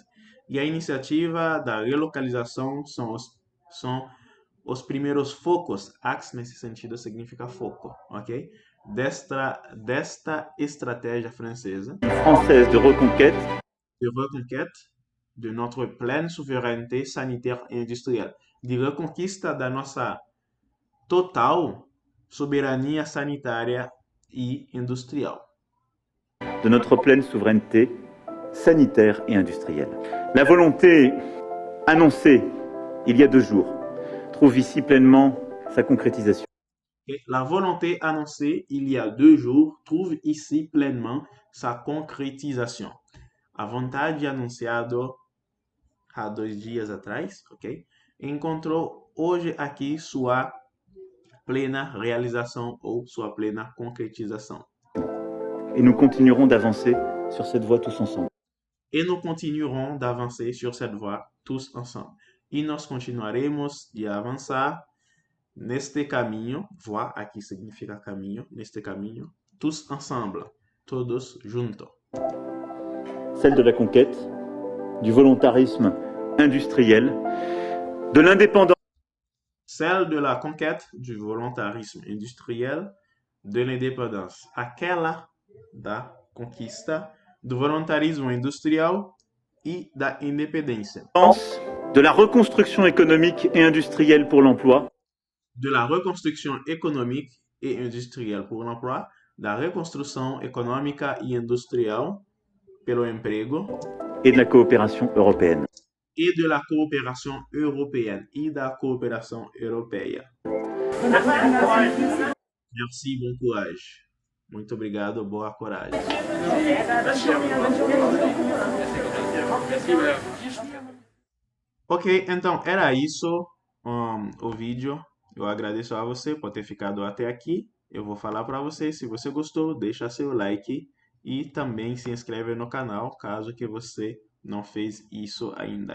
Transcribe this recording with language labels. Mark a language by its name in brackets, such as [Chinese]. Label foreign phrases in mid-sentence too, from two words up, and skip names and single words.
[Portuguese] E a iniciativa da relocalização são os primeiros focos. Axe, nesse sentido, significa foco, ok? Desta estratégia francesa [French] Française de reconquête de reconquête de notre pleine souveraineté sanitaire et industrielle, [Portuguese] de reconquista da nossa total soberania sanitária e industrial. [French] de notre pleine souveraineté sanitaire et industrielle. La volonté annoncée il y a 2 jours trouve ici pleinement sa concrétisation. Et la volonté annoncée il y a 2 jours trouve ici pleinement sa concrétisation. [Portuguese] A vontade anunciada há 2 dias atrás, ok? Encontrou hoje aqui sua plena réalisation ou sua plena concrétisation. [French] Et nous continuerons d'avancer sur cette voie tous ensemble. E nous continuerons d'avancer sur cette voie tous ensemble. [Portuguese] E nós continuaremos de avançar neste caminho, voie aqui significa caminho, neste caminho, [French] tous ensemble, [Portuguese] todos juntos. [French] Celle de la conquête, du volontarisme industriel, de l'indépendance Celle de la conquête, du volontarisme industriel, de l'indépendance. [Portuguese] Aquela da conquista, do volontarismo industrial e da independência. [French] de la reconstruction économique et industrielle pour l'emploi, De la reconstruction économique et industrielle pour l'emploi, [Portuguese] da reconstrução econômica e industrial pelo emprego [French] et de la coopération européenne. e de la coopération européenne [Portuguese] e da coopération europeia. [French] Merci, bon courage. [Portuguese] Muito obrigado, boa coragem. Ok, então era isso o vídeo. Eu agradeço a você por ter ficado até aqui. Eu vou falar para você, se você gostou, deixa seu like e também se inscreve no canal, caso que você não fez isso ainda.